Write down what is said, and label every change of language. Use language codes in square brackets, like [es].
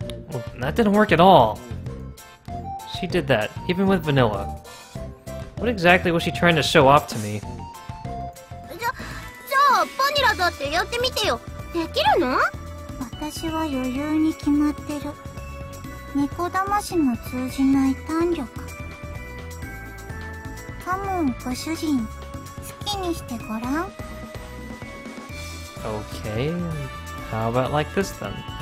[en] Well, that didn't work at all. She did that, even with vanilla. What exactly was she trying to show off to me? [ja] じゃあバニラだってやってみてよ。できるの？私は余裕に決まってる。猫騙しの通じない胆力。カモンご主人、好きにしてごらん。 [en] Okay, how about like this then?